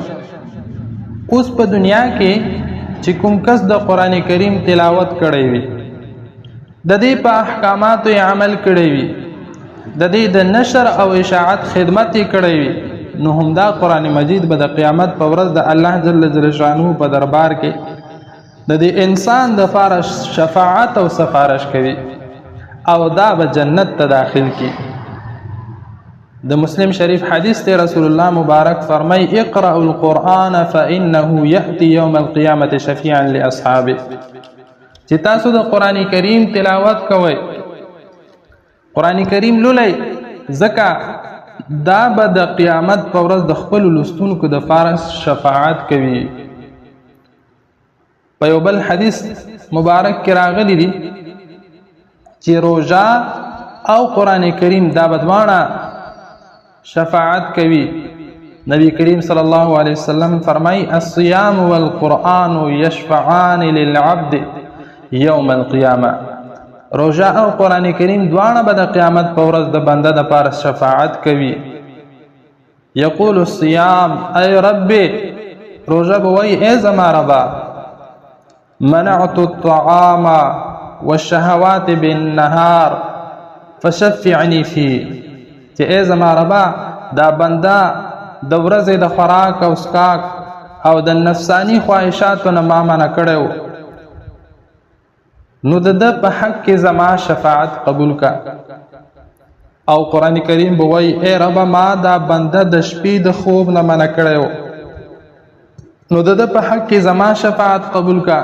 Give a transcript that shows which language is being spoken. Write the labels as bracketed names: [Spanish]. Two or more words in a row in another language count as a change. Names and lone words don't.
[Pashto] اوس په دنیا کې چې کوم کس د قرآن کریم تلاوت کړی وي، د دې په احکاماتو یې عمل کړی وي، د دې د نشر او اشاعت خدمت یې کړی وي، نو همدا قرآن مجید به د قیامت په ورځ د الله [Arabic] جل شانه [Pashto] په دربار کې د دې انسان د لپاره شفاعت او سفارش کوي او دا به جنت ته داخل کی. د مسلم شریف حدیث ته رسول الله مبارک فرمای [Arabic] اقرأوا القرآن فإنه يأتي يوم القيامة شفيعا لأصحابه. [Pashto] چې تاسو د قرآن کریم تلاوت کوئ، قرآن کریم لولئ، ځکه دا به د قیامت په ورځ د خپل لوستونکو د فارس شفاعت کوي. په یو بل حدیث مبارک کې راغلی دی چې روژه او قرآن کریم دا بدوانه شفاعت کوي. نبی کریم [Arabic] صلی الله علیه وسلم [Pashto] فرمای [Arabic] الصيام والقرآن يشفعان للعبد یوم القیامه. [Pashto] روژه او قرآن کریم دواړه به د قیامت په ورځ د بنده د پاره شفاعت کوي. [Arabic] یقول الصيام ای رب، [Pashto] روژه به وایي ای زما ربا، [Arabic] منعت الطعام والشهوات بالنهار فشفعني فيه. [Pashto] چې ای زما ربا، دا بنده د ورځې د خوراک او اسکاک او د نفسانی خواهشاتو نه ما منع کړی، نو د په حق کې زما شفاعت قبول کا. او قرآن کریم به وایي ای رب، ما دا بنده د شپې د خوب نه منع کړی، نو د په حق کې زما شفاعت قبول کا.